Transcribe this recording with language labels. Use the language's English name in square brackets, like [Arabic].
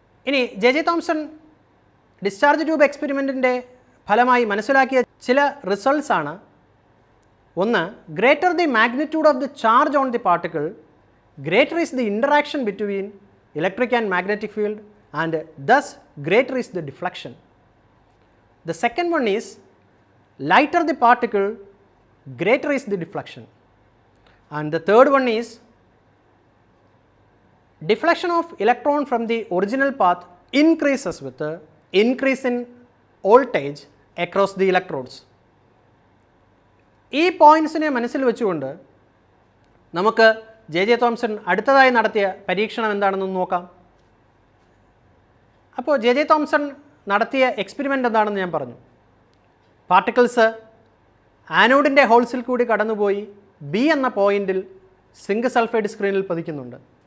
[Malayalam] ഇനി J Thomson discharge tube എക്സ്പെരിമെൻറ്റിൻ്റെ ഫലമായി മനസ്സിലാക്കിയ ചില റിസൾട്ട്സ് ആണ്. ഒന്ന്, [English] Greater the magnitude of the charge on the particle, greater is the interaction between electric and magnetic field and thus greater is the deflection. The second one is, lighter the particle, greater is the deflection. And the third one is, deflection of electron from the original path increases with the increase in voltage across the electrodes. [Malayalam] ഈ പോയിൻറ്റ്സിനെ മനസ്സിൽ വെച്ചുകൊണ്ട് നമുക്ക് J Thomson അടുത്തതായി നടത്തിയ പരീക്ഷണം എന്താണെന്ന് നോക്കാം. അപ്പോൾ ജെ തോംസൺ നടത്തിയ എക്സ്പെരിമെൻ്റ് എന്താണെന്ന് ഞാൻ പറഞ്ഞു. പാർട്ടിക്കിൾസ് ആനോഡിൻ്റെ ഹോൾസിൽ കൂടി കടന്നുപോയി ബി എന്ന പോയിന്റിൽ സിങ്ക് സൾഫൈഡ് സ്ക്രീനിൽ പതിക്കുന്നുണ്ട്.